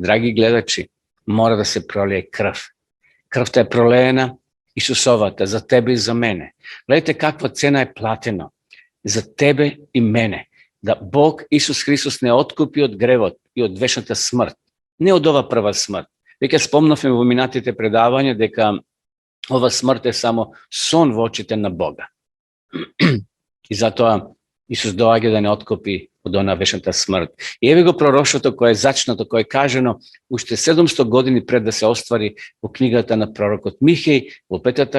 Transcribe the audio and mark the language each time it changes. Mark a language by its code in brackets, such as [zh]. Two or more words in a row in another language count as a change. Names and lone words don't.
[mk] Драги гледачи, мора да се пролее крв. Крв та е пролеена Исусовата за тебе и за мене. Гледајте каква цена е платена за тебе и мене. Да Бог Исус Христос не откупи од гревот и од večната smrt. Не од ова прва смрт. Веќе спомнавме во минатите предавања дека ова смрт е само сон во очите на Бога. И затоа Исус доаѓа да не откупи од она вечната смрт. И еве го пророштвото кое е зачнато, кое е кажено уште 700 години пред да се оствари во книгата на пророкот Михеј во 5.